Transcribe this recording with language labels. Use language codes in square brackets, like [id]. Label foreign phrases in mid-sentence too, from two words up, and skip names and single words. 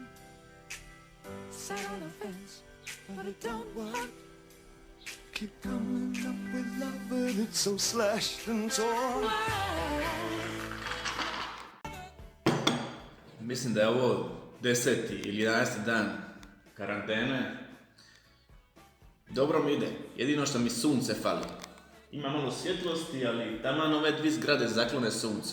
[en] Sat on the fence, but it don't work. Keep coming up with love, but it's so slashed and torn. [hr] Mislim da je ovo 10. ili 11. dan karantene. Dobro mi ide, jedino što mi sunce fali. Ima malo svjetlosti, ali taman ove dvi zgrade zaklone sunce.